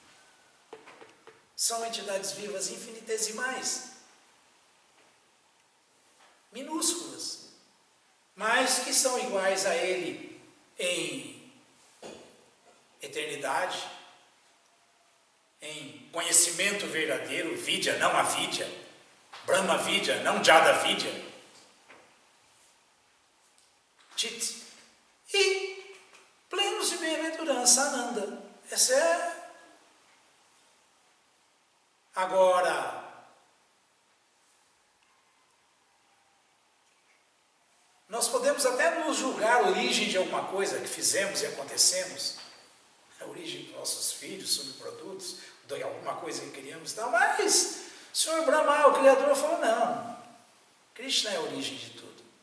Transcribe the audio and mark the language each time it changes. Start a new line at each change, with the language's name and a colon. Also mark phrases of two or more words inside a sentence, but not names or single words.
Portuguese: São entidades vivas infinitesimais, minúsculas, mas que são iguais a ele em eternidade, em conhecimento verdadeiro, vidya, não avidya,
Sanskrit: Brahma vidya,
Portuguese: não
Sanskrit: Jada vidya,
Portuguese: Chit, e plenos de bem-aventurança, Ananda. Essa é. Agora, nós podemos até nos julgar a origem de alguma coisa que fizemos e acontecemos, a origem dos nossos filhos, subprodutos, de alguma coisa que criamos e tal, mas o Senhor Brahma, o Criador, falou, não, Krishna é a origem de tudo.